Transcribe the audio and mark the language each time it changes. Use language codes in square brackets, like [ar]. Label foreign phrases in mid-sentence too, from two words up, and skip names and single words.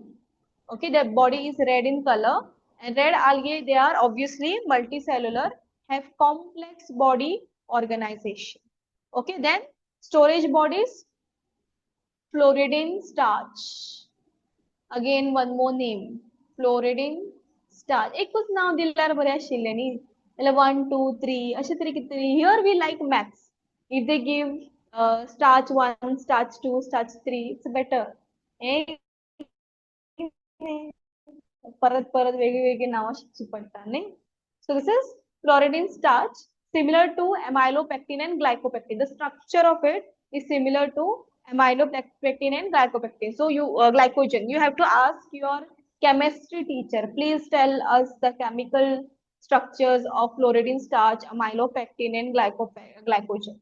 [en] Okay, their body is red in color. And red algae, they are obviously multicellular, have complex body organization. Okay, then storage bodies, Floridine starch. Again, one more name. Floridine starch. [kok] एकच नाव दिल्यार बरे आशिल्ले न्ही. [en] Like 1, 2, 3. [kok] अशे तरी कितें. [en] Here we like maths. If they give starch 1, starch 2, starch 3, it's better. Eh? [kok] परत परत वेगळी नाव शिकची पडटा न्ही. [en] So this is Floridine starch, similar to amylopectin and glycopectin. The structure of it is similar to amylopectin and glycopectin. So you glycogen. You have to ask your chemistry teacher. Please tell us the chemical structures of Floridine starch, amylopectin, and glycogen.